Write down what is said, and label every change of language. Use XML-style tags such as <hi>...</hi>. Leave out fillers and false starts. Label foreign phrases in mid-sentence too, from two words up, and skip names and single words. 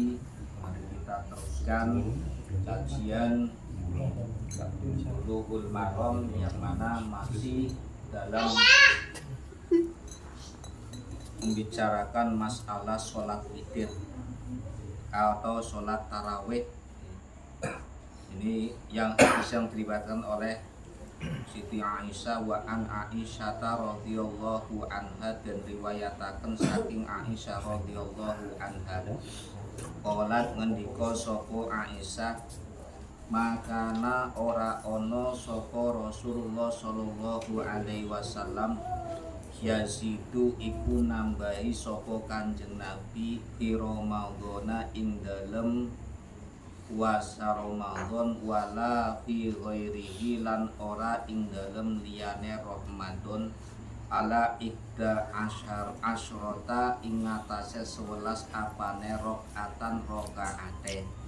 <id>Mari kita teruskan kajian Bulughul Maram yang mana masih dalam membicarakan masalah sholat witir atau sholat tarawih. Ini yang diriwayatkan oleh Siti Aisyah</id> <ar>وعن عائشة رضي الله عنها,</ar> <id>dan</id> <jv>riwayataken saking</jv> <id>Aisyah</id> <ar>رضي الله عنها.</ar> <jv>Qalat ngendika sapa Aisyah, makana ora ana sapa Rasulullah sallallahu</jv> <ar>عليه وسلم يزيد</ar> <jv>iku nambahi sapa Kanjeng Nabi</jv> <ar>في رمضان</ar> <jv>ing dalem puasa Ramadan</jv> <ar>ولا في غيره</ar> <jv>lan ora ing dalem liyane Ramadan</jv> <ar>على إحدى عشرة</ar> <jv>ing atase 11 apane rakaatan rakaate.</jv>